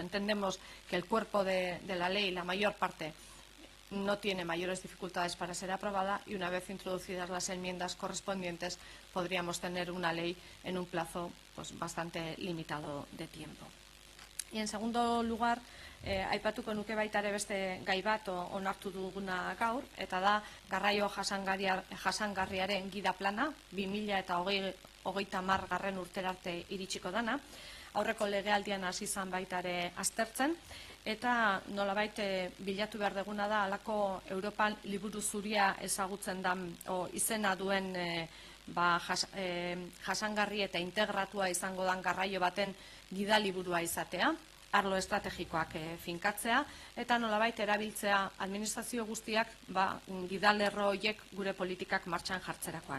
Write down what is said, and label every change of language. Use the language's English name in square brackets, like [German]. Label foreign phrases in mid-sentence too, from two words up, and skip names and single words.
[Spanish] Entendemos que el cuerpo de la ley, la mayor parte, no tiene mayores dificultades para ser aprobada y una vez introducidas las enmiendas correspondientes podríamos tener una ley en un plazo bastante limitado de tiempo. Y en segundo lugar, [Basque] aipatuko nuke baita ere beste gai bat onartu duguna gaur, eta da garraio jasangarriaren gida plana 2030 urterarte iritsiko dana. Aurreko legealdian hasi izan baita ere aztertzen, eta nolabait bilatu behar duguna da halako Europan liburu zuria ezagutzen den izena duen jasangarri eta integratua izango den garraio baten gidaliburua izatea, arlo estrategikoak finkatzea, eta nolabait erabiltzea administrazio guztiak gidalerro horiek gure politikak martxan jartzerakoan.